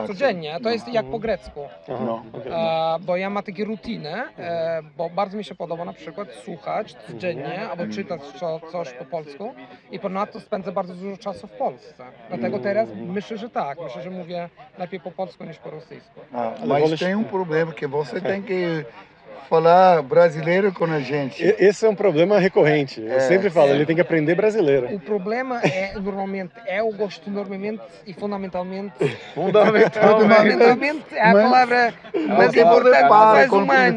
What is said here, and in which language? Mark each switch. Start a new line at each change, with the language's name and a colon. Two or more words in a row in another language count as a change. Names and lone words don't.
Polish: Codziennie, to jest jak po grecku. Aha, No. okej. Bo ja mam takie rutyny, bo bardzo mi się podoba na przykład słuchać codziennie albo czytać coś po polsku i ponadto spędzę bardzo dużo czasu w Polsce. Dlatego teraz myślę, że tak, myślę, że mówię lepiej po polsku niż po rosyjsku.
Portuguese: Mas vou tem problema que você tem que falar brasileiro com a gente. Esse é um problema recorrente. Eu sempre falo, ele tem que aprender brasileiro. O problema normalmente eu gosto normalmente e fundamentalmente é a palavra mais importante do ser humano.